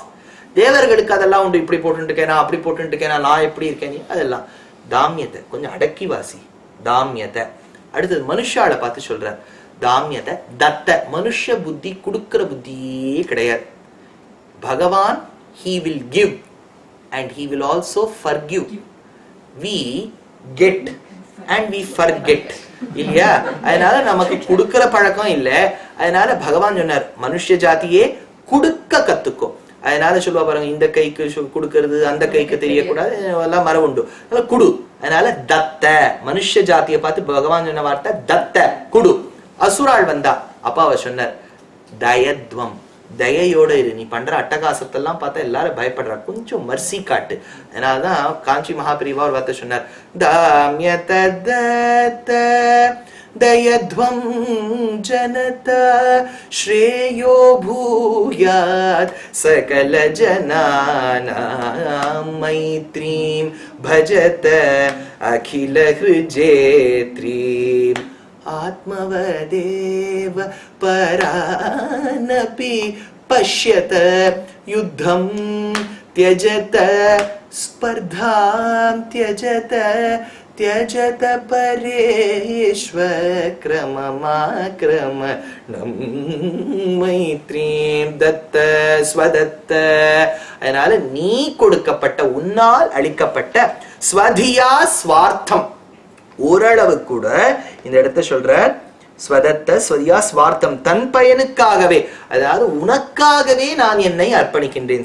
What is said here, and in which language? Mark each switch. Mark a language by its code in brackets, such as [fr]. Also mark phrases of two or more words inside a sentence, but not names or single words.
[ta] தேவர்களுக்கு அதெல்லாம் உண்டு, இப்படி போட்டு இருக்கேன், அப்படி போட்டு இருக்கேன், நான் எப்படி இருக்கேன், அதெல்லாம் தாமியத்தை. கொஞ்சம் அடக்கி வாசி தாமியத்தை. அடுத்தது மனுஷால பார்த்து சொல்ற தாமியத்தை தத்த. மனுஷ புத்தி கொடுக்கிற புத்தியே கிடையாது. பகவான் [en] he will give and he will also forgive. We get and we forget. [ta] இல்லையா? அதனால நமக்கு கொடுக்கிற பழக்கம் இல்ல. அதனால பகவான் சொன்னார், மனுஷ ஜாதியே கொடுக்க கத்துக்கோ. அதனால சொல்லுவா பாருங்க, இந்த கைக்கு கொடுக்கறது அந்த கைக்கு தெரியக்கூடாது, எல்லாம் மரம் உண்டு, அதனால குடு. அதனால தத்த, மனுஷ ஜாதியை பார்த்து பகவான் சொன்ன வார்த்தை தத்த, குடு. அசுராள் வந்தா, அப்பா அவர் சொன்னார் தயத்வம், தயையோட இரு. நீ பண்ற அட்டகாசத்தெல்லாம் பார்த்தா எல்லாரும் பயப்படுறா, கொஞ்சம் மர்சி காட்டு. அதனாலதான் காஞ்சி மகாபிரிவா ஒரு வார்த்தை சொன்னார், தாம்யத [sa] दयध्वं जनता श्रेयो भूयात् सकल जनानां मैत्रीं भजत अखिल हृजेत्रीम् आत्मवदेव परानपि पश्यत युद्धं त्यजत स्पर्धां त्यजत त्यजत परेष्वक्रममाक्रमणं मैत्रीं दत्त स्वदत्त. [ta] அதனால நீ கொடுக்கப்பட்ட, உன்னால் அளிக்கப்பட்ட ஸ்வதியா ஸ்வார்த்தம், ஓரளவு கூட இந்த இடத்த சொல்ற ஸ்வதத்த ஸ்வதியா ஸ்வார்த்தம், தன் பயனுக்காகவே, அதாவது உனக்காகவே நான் என்னை அர்ப்பணிக்கின்றேன்.